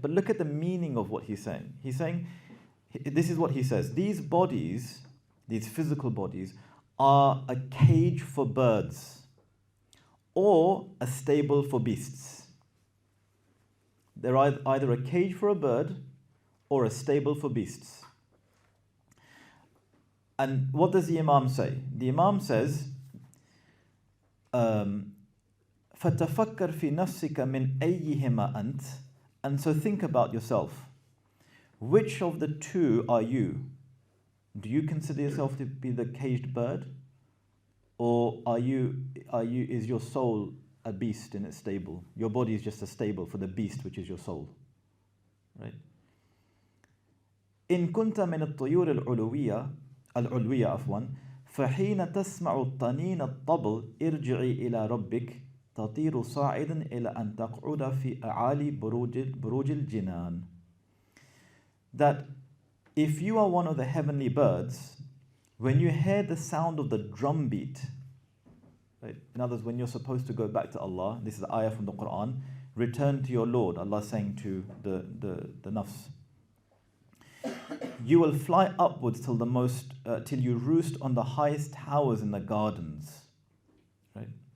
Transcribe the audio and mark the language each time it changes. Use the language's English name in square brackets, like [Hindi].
[English] But look at the meaning of what he's saying. He's saying, this is what he says: these bodies, these physical bodies, are a cage for birds or a stable for beasts. They're either a cage for a bird or a stable for beasts. And what does the Imam say? The Imam says, [Arabic] فَتَفَكَّرْ فِي نَفْسِكَ مِنْ أَيِّهِمَا أَنْتَ. [English] And so think about yourself. Which of the two are you? Do you consider yourself to be the caged bird? Or is your soul a beast in its stable? Your body is just a stable for the beast, which is your soul. Right? [Arabic] إن كنت من الطيور العلوية عفوا فحين تسمع الطنين الطبل ارجعي إلى ربك تطير صاعدا إلى أن تقعد في أعالي بروج الجنان. [English] That if you are one of the heavenly birds, when you hear the sound of the drum beat, right? In other words, when you're supposed to go back to Allah, this is the ayah from the Quran, return to your Lord, Allah saying to the nafs, you will fly upwards till you roost on the highest towers in the gardens. Right?